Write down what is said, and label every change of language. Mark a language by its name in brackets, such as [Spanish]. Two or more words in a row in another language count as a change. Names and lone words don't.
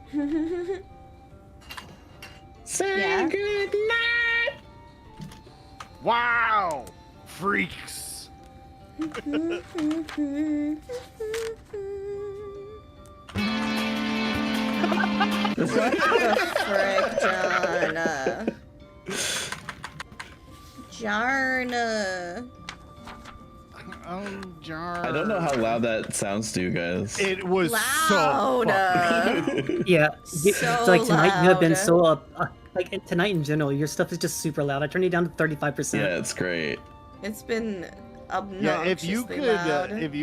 [English] Say good night. Wow, freaks. What the frick, Jarna? Jarna. Oh, Jarna. I don't know how loud that sounds to you guys. It was Loud. Yeah, So like tonight you have been loud. so like tonight in general, your stuff is just super loud. I turned it down to 35%. Yeah, it's great. It's been obnoxiously Yeah, if you